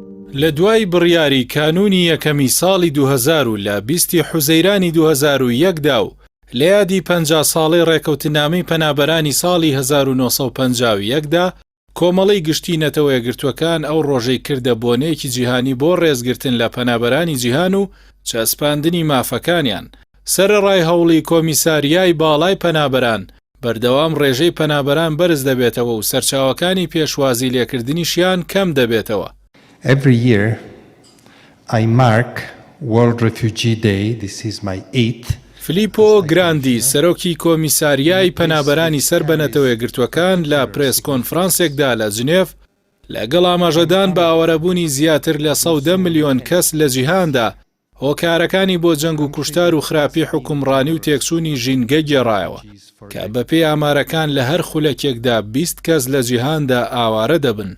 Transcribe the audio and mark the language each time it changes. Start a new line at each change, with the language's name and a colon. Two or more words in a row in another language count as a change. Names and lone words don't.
Central Kurdish: لە دوای بڕیاری کانونی یەکەمی ساڵی 2000 و لە 20 حوزەیرانی 2001دا و لە یادی 50 ساڵەی ڕێکەوتنامەی پەنابەرانی ساڵی 1951دا کۆمەڵەی گشتی نەتەوە یەکگرتووەکان ئەو ڕۆژەی کردە بۆنەیەکی جیهانی بۆ ڕێزگرتن لە پەنابەرانی جیهان و چەسپاندنی مافەکانیان. سەرەڕای هەوڵی کۆمیساریای باڵای پەنابەران بەردەوام ڕێژەی پەنابەران بەرز دەبێتەوە و سەرچاوەکانی پێشوازی لێکردنیشیان کەم دەبێتەوە.
English: Every year I mark World Refugee Day. This is my 8th.
Central Kurdish: فلیپۆ گراندی سەرۆکی کۆمیساریای پەنابەرانی سەر بە نەتەوە یەکگرتووەکان لە پرێس کۆنفرانسێکدا لە جنێڤ لەگەڵ ئاماژەدان بە ئاوارەبوونی زیاتر لە 110 ملیۆن کەس لە جیهاندا هۆکارەکانی بۆ جەنگ و کوشتار و خراپی حکومڕانی و تێکچوونی ژینگە گێڕایەوە کە بەپێی ئامارەکان لە هەر خولەکێکدا 20 کەس لە جیهاندا ئاوارە دەبن.